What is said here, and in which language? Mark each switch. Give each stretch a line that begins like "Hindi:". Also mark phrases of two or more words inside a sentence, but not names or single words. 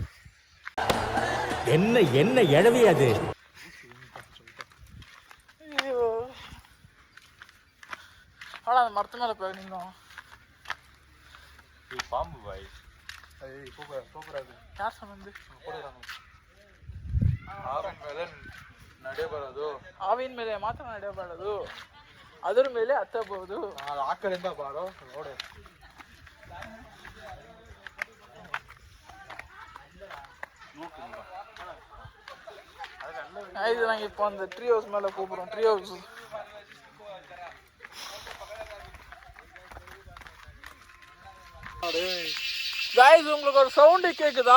Tamil: என்ன எழவி அது? ஐயோ ஆனா அந்த மரத்து மேல போய் நின்னோம். பாம்பு பாய். சூப்பரா இருக்கு. யார் சொன்னது?
Kannada: ಆವಿನ ಮೇಲೆ ನಡೆಯಬಾರದು. ಆವಿನ ಮೇಲೆ ಮಾತ್ರ ನಡೆಯಬಾರದು. ಅದರ ಮೇಲೆ ಹತ್ತಬಹುದು. ಆ ಕಡೆಯಿಂದ ಬಾರೋ ನೋಡು.
Tamil: இது நாங்கள் இப்போ அந்த
English: tree house
Tamil: மேலே கூப்பிடுறோம்.
English: tree house guys
Tamil: உங்களுக்கு ஒரு சவுண்ட் கேக்குதா?